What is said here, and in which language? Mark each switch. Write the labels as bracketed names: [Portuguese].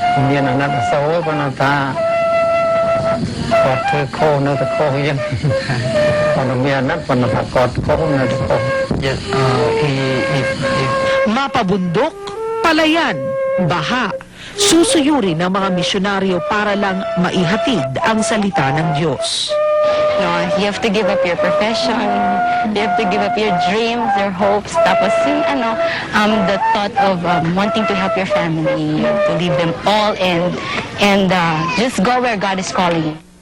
[Khmer] មានអាណិតអាសូរប៉ុន្តែថាគាត់ធ្វើខុសនៅតែខុសយ៉ាងគាត់មានអាណិតប៉ុន្តែថាគាត់ខុសនៅតែខុស [Filipino] mapabundok, palayan, baha, susuyuri ng mga misyonaryo para lang maihatid ang salita ng Diyos. [English] No, you have to give up your profession, you have to give up your dreams, your hopes, [Filipino] tapos yung [English] the thought of wanting to help your family, you have to leave them all and just go where God is calling you.